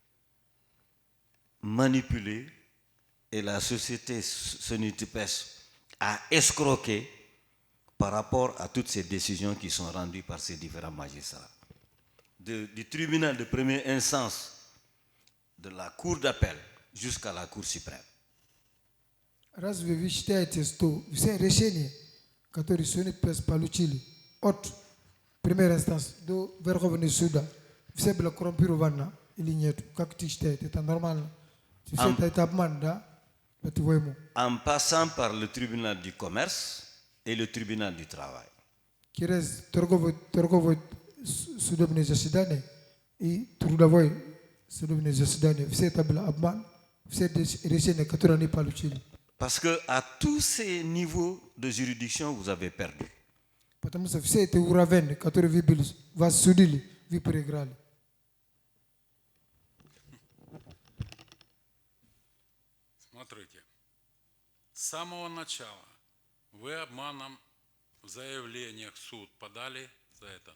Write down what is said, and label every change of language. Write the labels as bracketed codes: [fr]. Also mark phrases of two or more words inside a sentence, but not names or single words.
[fr] manipulés et la société Sonitipes a escroqué par rapport à toutes ces décisions qui sont rendues par ces différents magistrats? Du tribunal de première instance, de la cour d'appel jusqu'à la cour suprême. [ru] Разве вы считаете, что все решения, которые Sonitpes получили от [fr] première instance [ru] до Верховного суда, все было коррумпировано или нет? Как ты считаешь? Это нормально? Это обман, да? [fr] En passant par le tribunal du commerce et le tribunal du travail. [ru] Через торговое судебное заседание и трудовое судебное заседание, все это было обман, все решения, которые они получили. [fr] Parce que à tous ces niveaux de juridiction, vous avez perdu. [ru] Потому что все эти уровни, которые вы были, вас судили, вы проиграли. Смотрите, с самого начала вы обманом в заявлениях в суд подали за это.